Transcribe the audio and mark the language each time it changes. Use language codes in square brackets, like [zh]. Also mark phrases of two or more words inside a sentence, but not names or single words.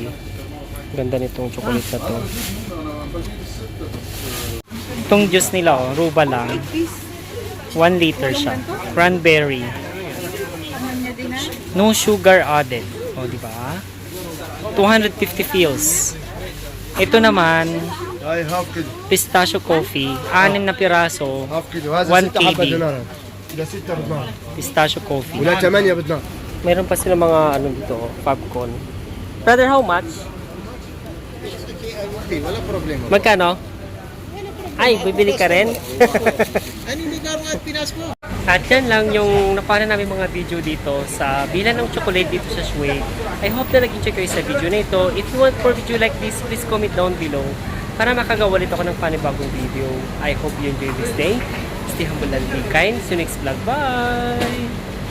[tl] Ganda nitong chocolate na to. Itong juice nila, oh, Ruba lang. 1 liter siya. Cranberry. [en] No sugar added. [tl] O, di ba? 250 pills. Ito naman, [ar] هاي [en] half kilo pistachio coffee. [tl] 6 na piraso. [en] half kilo [ar] هذا 1 6 حبة KD. دينار ده 6 بدنار [en] Pistachio coffee. [ar] ولا 8 بدنار [tl] Meron pa sila mga ano dito, popcorn. [en] Brother, how much? [ar] ولا بروبليم [tl] Magkano? Ay, bibili ka rin? [ar] أنا اللي قالوا الناس مو [tl] At yan lang yung napana namin mga video dito sa bilan ng chocolate dito sa Shui. [en] I hope [tl] na nag-enjoy kayo sa video na ito. [en] If you want more video like this, please comment down below [tl] para makagawa ulit ako ng panibagong video. [en] I hope you enjoy this day. Stay humble and be kind. See you next vlog. Bye!